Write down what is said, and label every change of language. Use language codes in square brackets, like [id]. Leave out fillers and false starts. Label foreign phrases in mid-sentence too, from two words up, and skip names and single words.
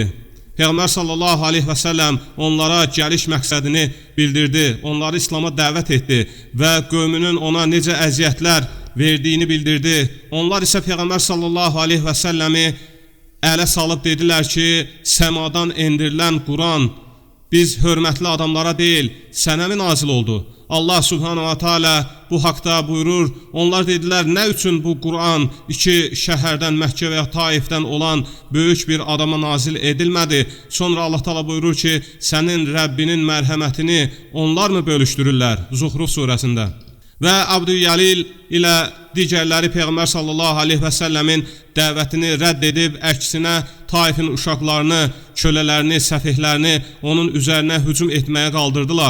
[az] Peyğəmbər [ar] صلى الله عليه وسلم [az] onlara gəliş məqsədini bildirdi, onları İslama dəvət etdi və qövmünün ona necə əziyyətlər verdiyini bildirdi. Onlar isə Peyğəmbər [ar] صلى الله عليه وسلم [az] ələ salıb dedilər ki, səmadan endirilən Quran biz hörmətli adamlara deyil, sənə mi nazil oldu? Allah [ar] سبحانه وتعالى [az] bu haqda buyurur. Onlar dedilər, nə üçün bu Quran iki şəhərdən, Məkkə və ya Taifdən olan böyük bir adama nazil edilmədi? Sonra Allah ta'ala buyurur ki, sənin Rəbbinin mərhəmətini onlar mı bölüşdürürlər? Zuhruf surəsində. Və Abdüyyəlil ilə digərləri Peyğəmbər [ar] صلى الله عليه وسلم [az] dəvətini rədd edib, əksinə Taifin uşaqlarını, kölələrini, səfihlərini onun üzərinə hücum etməyə qaldırdılar.